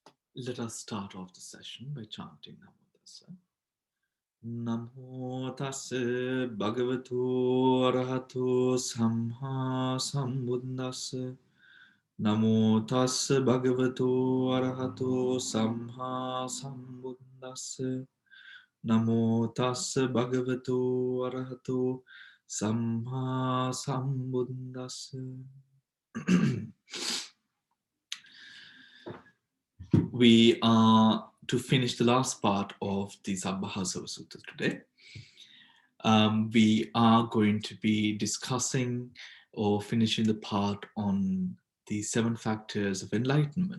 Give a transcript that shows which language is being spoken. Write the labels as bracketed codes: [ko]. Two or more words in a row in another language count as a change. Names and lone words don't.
[en] Let us start off the session by chanting [pi] Namo Tassa. Namo Tassa Bhagavato Arahato Samma Sambuddhassa. Namo Tassa Bhagavato Arahato Samma Sambuddhassa. Namo Tassa Bhagavato Arahato Samma Sambuddhassa. [en] We are to finish the last part of the Sabbāsava Sutta today. We are going to be discussing or finishing the part on the 7 factors of enlightenment.